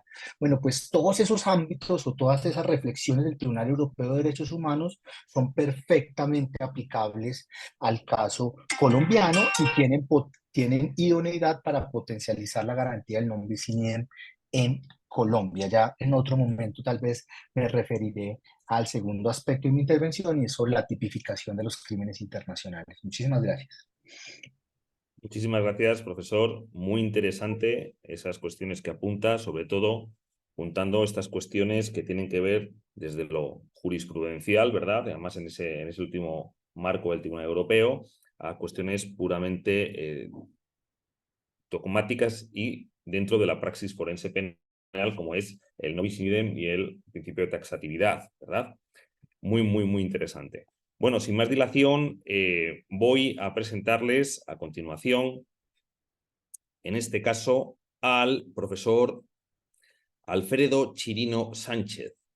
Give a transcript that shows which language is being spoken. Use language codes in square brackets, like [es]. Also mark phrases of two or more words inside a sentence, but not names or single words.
[es] Bueno, pues todos esos ámbitos o todas esas reflexiones del Tribunal Europeo de Derechos Humanos son perfectamente aplicables al caso colombiano y tienen idoneidad para potencializar la garantía del [la] non bis in idem [es] en Colombia. Ya en otro momento tal vez me referiré al segundo aspecto de mi intervención, y es sobre la tipificación de los crímenes internacionales. Muchísimas gracias. Muchísimas gracias, profesor. Muy interesante esas cuestiones que apunta, sobre todo apuntando estas cuestiones que tienen que ver desde lo jurisprudencial, ¿verdad? Además, en ese último marco del Tribunal Europeo, a cuestiones puramente dogmáticas y dentro de la praxis forense penal, como es el [la] non bis in idem [es] y el principio de taxatividad, ¿verdad? Muy, muy, muy interesante. Bueno, sin más dilación, voy a presentarles a continuación, en este caso, al profesor Alfredo Chirino Sánchez.